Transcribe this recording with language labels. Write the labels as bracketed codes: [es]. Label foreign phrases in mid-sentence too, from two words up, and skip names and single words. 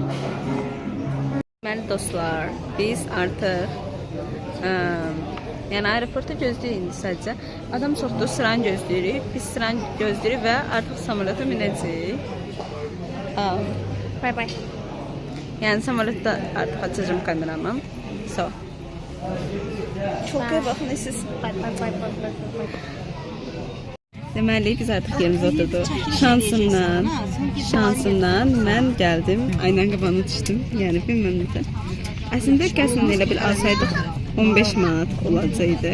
[az] Deməli dostlar, biz artıq yəni aeroporta gözləyirik indi sadəcə. Adam çoxdur, sıranı gözləyirik. Biz sıranı gözləyirik və artıq samolyota minəcəyik. [en] Bye bye. [az] Yəni samolyotda artıq açacağım kameramı. So. [tr] Çok iyi bakın siz. [az] Deməli biz artıq yerimizə oturduq. Şansımdan mən gəldim, aynan qabağına düşdüm. Yəni bilməm necə. Əslində qəsdən elə bil alsaydıq 15 manat olacaqdı.